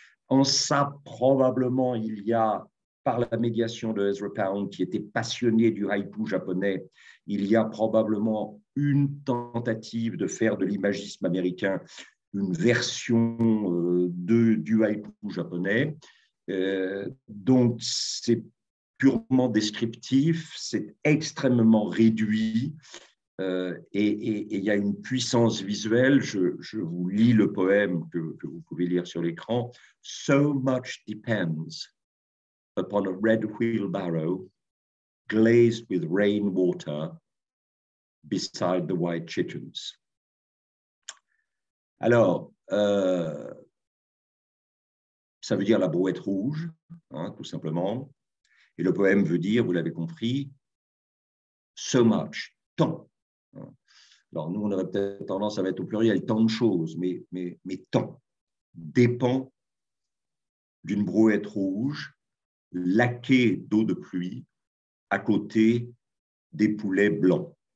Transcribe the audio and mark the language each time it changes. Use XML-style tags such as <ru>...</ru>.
<fr>En ça, probablement, il y a, par la médiation de Ezra Pound, qui était passionné du haïku japonais, il y a probablement une tentative de faire de l'imagisme américain une version du haïku japonais. Donc, c'est purement descriptif, c'est extrêmement réduit et il y a une puissance visuelle. Je vous lis le poème que vous pouvez lire sur l'écran.</fr> <en>So much depends upon a red wheelbarrow glazed with rainwater beside the white chickens.</en> <fr>Alors, ça veut dire la brouette rouge, hein, tout simplement. Et le poème veut dire, vous l'avez compris,</fr> <en>so much,</en> <fr>tant. Alors, nous, on aurait peut-être tendance à mettre au pluriel tant de choses, mais tant dépend d'une brouette rouge laquée d'eau de pluie à côté des poulets blancs.</fr>